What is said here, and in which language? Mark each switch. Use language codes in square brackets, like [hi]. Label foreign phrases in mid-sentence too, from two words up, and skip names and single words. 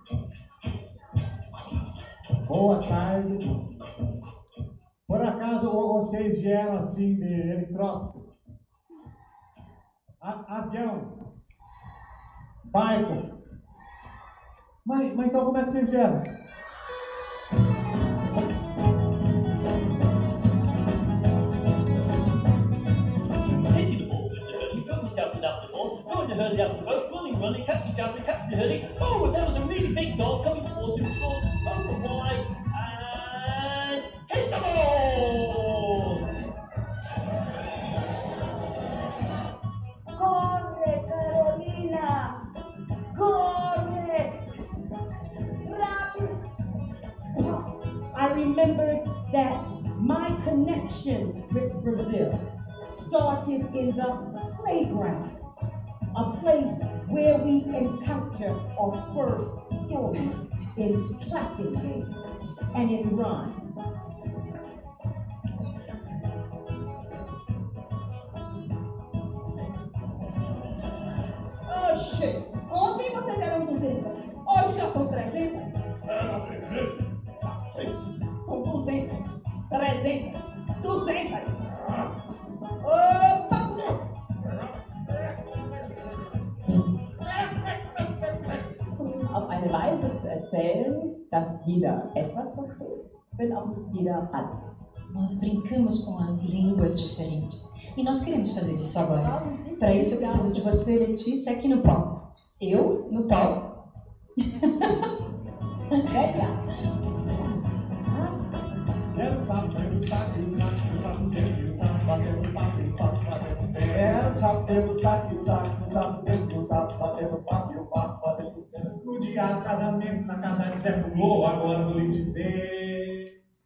[pt] Boa tarde. Por acaso vocês vieram assim de helicóptero? Avião? Barco? Mas então como é que vocês vieram? [en] Running, catching, jumping, catching the hoodie. Oh, there was a really big dog coming towards the score. Oh, for wide, and hit the ball! [pt] Corre, Carolina! Corre! Rápido! [en] I remembered that my connection with Brazil started in the playground, a place where we encounter our first stories in clapping games and in rhyme. [pt] Oxê, ontem vocês eram 200, hoje já são 300. São 200, 300, 200. Opa! [de] Auf eine Weise zu erzählen, dass jeder etwas versteht, wenn auch nicht jeder alles. [pt] Nós brincamos com as línguas diferentes. E nós queremos fazer isso agora. Para isso eu preciso de você, Letícia, aqui no palco. Eu, no palco. No dia do casamento, na casa de Zé Fulô, agora vou lhe dizer.